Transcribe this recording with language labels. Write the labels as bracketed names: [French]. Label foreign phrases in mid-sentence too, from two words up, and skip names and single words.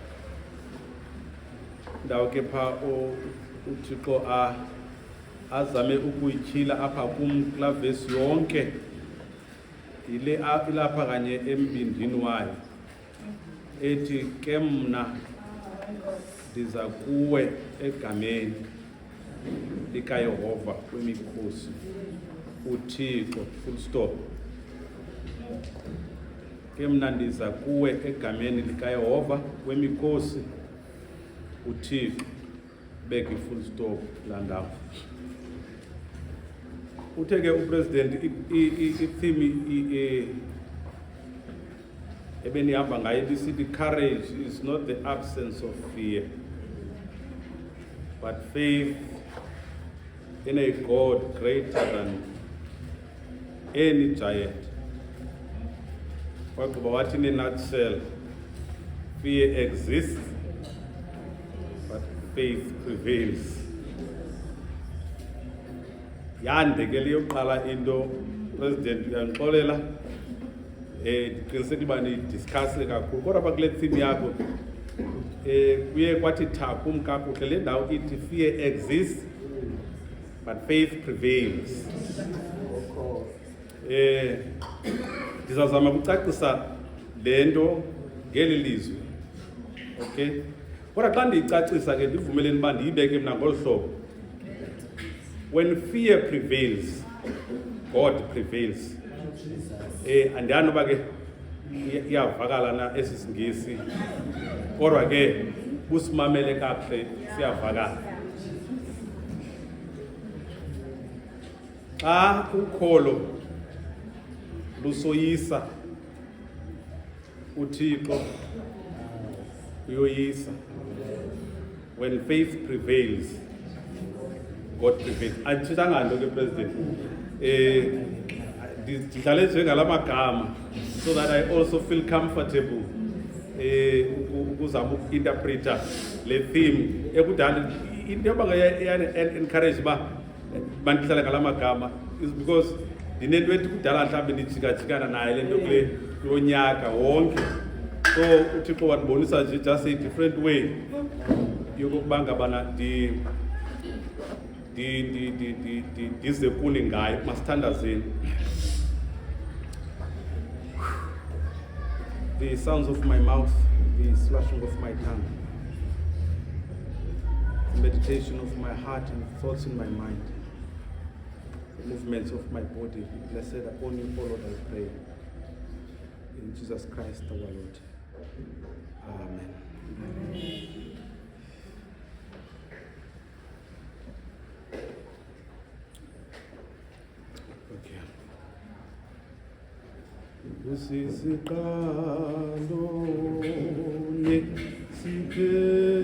[Xhosa] Ndawo ke pha uThixo azame ukuyityhila apha kum kulaa vesi yonke yile ilapha kanye embindini wayo ethi ke mna ndiza kuwe egameni likaYehova wemikhosi, uThixo, [English] full stop. [Xhosa] Ke mna ndiza kuwe egameni likaYehova wemikhosi, uThixo, beke [English] full stop [Xhosa] laa ndawo. Uthe ke upresident itheme ebenihamba ngayo lisithi [English] courage is not the absence of fear but faith in a God greater than any giant. [Xhosa] Wagqiba wathi [English] in a nutshell, fear exists but faith prevails. [Xhosa] Yande ke liyoqala into president uyandixolela ndiqiniseka uba nidiscusse kakhulu kodwa apha kule theme yakho kuye kwathi thakum kakuhle le ndawo ithi [English] fear exists but faith prevails. [Xhosa] Ndizawuzama ukucacisa le nto ngeli lizwi, okay? Kodwa xa ndiyicacisa ke ndivumeleni uba ndiyibeke mna ngolu hlobo. [English] When fear prevails, God prevails. [Xhosa] Andiyani uba ke iyavakala na esi siNgesi, kodwa ke usimamele kakuhle siyavakala. Xa ukholo lusoyisa, uThixo uyoyisa. [English] When faith prevails, God prevails. [Xhosa] Andithethanga nto ke president. Ndihlale njengala magama [English] so that I also feel comfortable [Xhosa] ukuzama uku-interpreta le theme ekudala into yoba encourage uba bandihlale ngala magama [English] is because [Xhosa] ndinento ethi kudala mhlawumbi ndijikajikana naye le nto kulo nyaka wonke. So uThixo wandibonisa nje [English] just a different way [Xhosa] yokokuba ngabana ndize kuni ngayo, masithandazeni. [English] The sounds of my mouth, the slashing of my tongue, the meditation of my heart and thoughts in my mind, the movements of my body be blessed upon you, O Lord, I pray. In Jesus Christ our Lord. Amen. Okay. [Xhosa] Usisiqalo nesiphelo